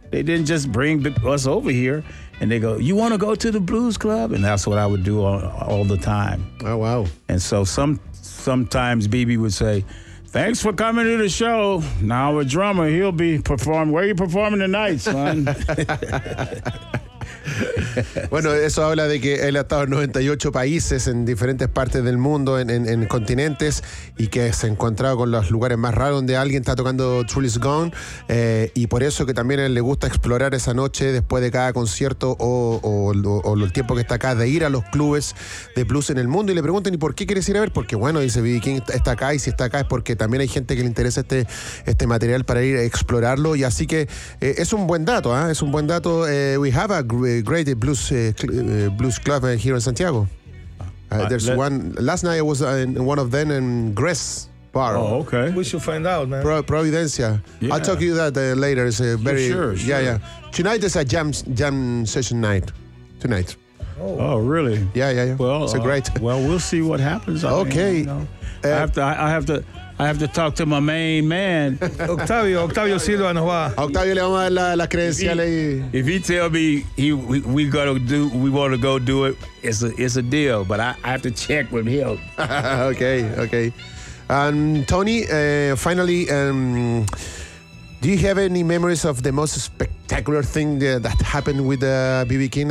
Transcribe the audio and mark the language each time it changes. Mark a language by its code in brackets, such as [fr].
[en] They didn't just bring us over here. And they go, you want to go to the blues club? And that's what I would do all the time. Oh, wow. And so sometimes BB would say, thanks for coming to the show. Now a drummer, he'll be performing. Where are you performing tonight, son? [es] Bueno, eso habla de que él ha estado en 98 países, en diferentes partes del mundo, en continentes, y que se ha encontrado con los lugares más raros donde alguien está tocando Truly's Gone, y por eso que también a él le gusta explorar esa noche después de cada concierto o el tiempo que está acá, de ir a los clubes de blues en el mundo. Y le preguntan, ¿y por qué quieres ir a ver? Porque bueno, dice B.B. King, está acá, y si está acá es porque también hay gente que le interesa este material para ir a explorarlo. Y así que es un buen dato, ¿eh? Es un buen dato. [en] We have a great blues club here in Santiago. There's one. Last night I was in one of them in Grace Bar. Oh, okay. We should find out, man. Providencia. Yeah. I'll talk to you that later. It's a very sure. Yeah, yeah. Tonight is a jam session night. Tonight. Oh, really? Yeah, yeah, yeah. Well, it's a great. Well, we'll see what happens. Okay. I have to talk to my main man. [es] Octavio Silva nos va. Octavio le vamos a dar la credencial ahí. [en] If he tell me we want to go do it, it's a deal, but I have to check with him. Okay. And Tony, finally, do you have any memories of the most spectacular thing that happened with B.B. King?